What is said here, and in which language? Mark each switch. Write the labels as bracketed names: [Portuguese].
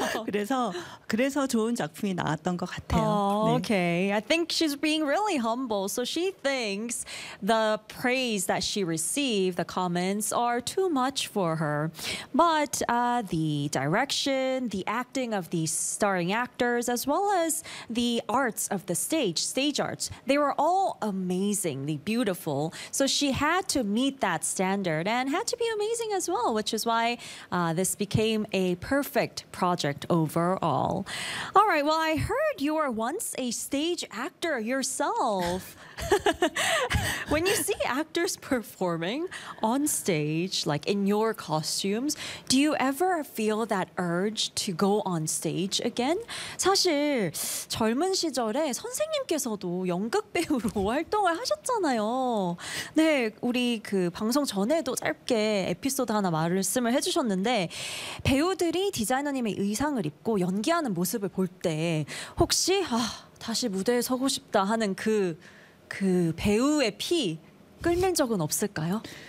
[Korean] 그래서 좋은 작품이 나왔던 것 같아요. [English] Oh, okay. 네. I think she's being really humble. So she thinks the praise that she received, the comments, are too much for her. But the direction, the acting of the starring actors, as well as the arts of the stage arts, they were all amazingly beautiful. So she had to meet that standard and had to be amazing as well, which is why this became a perfect project overall. All right, well, I heard you were once a stage actor yourself. When you see actors performing on stage, like in your costumes, do you ever feel that urge to go on stage again? [Korean] 사실 젊은 시절에 선생님께서도 연극 배우로 활동을 하셨잖아요. 네, 우리 그 방송 전에도 짧게 에피소드 하나 말씀을 해주셨는데 배우들이 디자이너님의 의상을 입고 연기하는 모습을 볼 때 혹시 아, 다시 무대에 서고 싶다 하는 그 배우의 피 끌린 적은 없을까요?